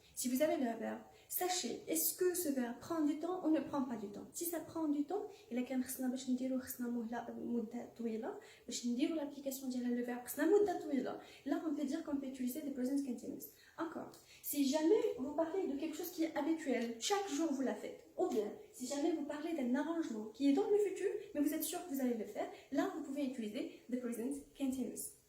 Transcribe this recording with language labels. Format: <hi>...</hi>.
<fr>Si vous avez le verbe, sachez, est-ce que ce verbe prend du temps ou ne prend pas du temps? Si ça prend du temps,</fr> <ar>إلا كان خصنا باش نديرو</ar> <fr>مدة طويلة باش نديرو l'application ديال le verbe</fr> <ar>خصنا مدة طويلة,</ar> <fr>là on peut dire qu'on peut utiliser the present continuous. Encore, si jamais vous parlez de quelque chose qui est habituel, chaque jour vous la faites, ou bien si jamais vous parlez d'un arrangement qui est dans le futur, mais vous êtes sûr que vous allez le faire, là vous pouvez utiliser the present continuous.</fr>